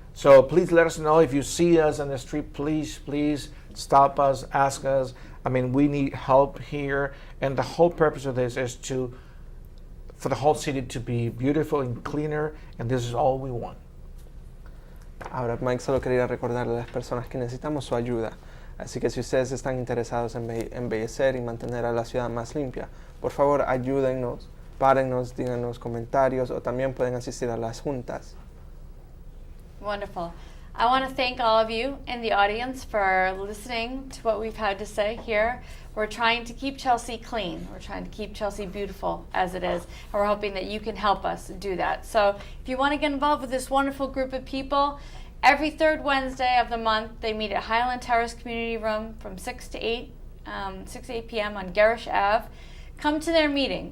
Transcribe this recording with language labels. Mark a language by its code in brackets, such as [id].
[en] So please let us know if you see us on the street. Please stop us, ask us. I mean, we need help here, and the whole purpose of this is for the whole city to be beautiful and cleaner, and this is all we want. [es] Ahora, Mike solo quería recordarle a las personas que necesitamos su ayuda. Así que si ustedes están interesados en embellecer y mantener a la ciudad más limpia, por favor ayúdennos, párennos, díganos comentarios o también pueden asistir a las juntas. [en] wonderful. I want to thank all of you in the audience for listening to what we've had to say here. We're trying to keep Chelsea clean. We're trying to keep Chelsea beautiful as it is. And we're hoping that you can help us do that. So if you want to get involved with this wonderful group of people, every third Wednesday of the month, they meet at Highland Terrace Community Room from 6 to 8 p.m. on Garish Ave. Come to their meeting.